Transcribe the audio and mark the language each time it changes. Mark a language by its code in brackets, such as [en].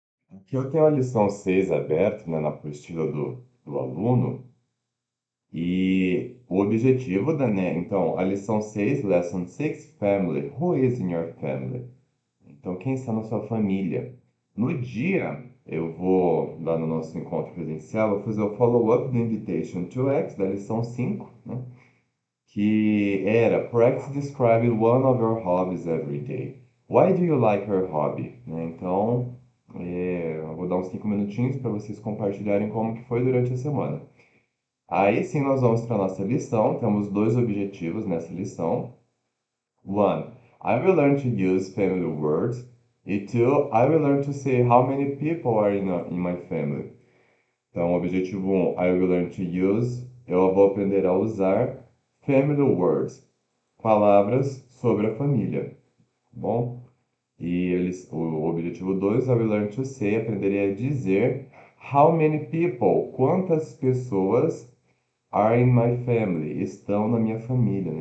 [pt] Aqui eu tenho a lição 6 aberta, né, na apostila do aluno, e o objetivo então, a lição 6, [en] Lesson 6, Family. Who is in your family? [pt] Então, quem está na sua família? No dia, eu vou, lá no nosso encontro presencial, vou fazer o follow-up do Invitation to X, da lição 5, né? Que era [en] Practice describe one of your hobbies every day. Why do you like your hobby? [pt] Né? Então, eu vou dar uns 5 minutinhos para vocês compartilharem como que foi durante a semana. Aí sim nós vamos para a nossa lição. Temos dois objetivos nessa lição. [en] One, I will learn to use family words. [pt] E [en] two, I will learn to say how many people are in my family. [pt] Então, objetivo 1, [en] I will learn to use. [pt] Eu vou aprender a usar [en] family words, [pt] palavras sobre a família, tá bom? O objetivo 2, [en] I will learn to say, [pt] aprenderei a dizer [en] how many people, [pt] quantas pessoas [en] are in my family, [pt] estão na minha família, né?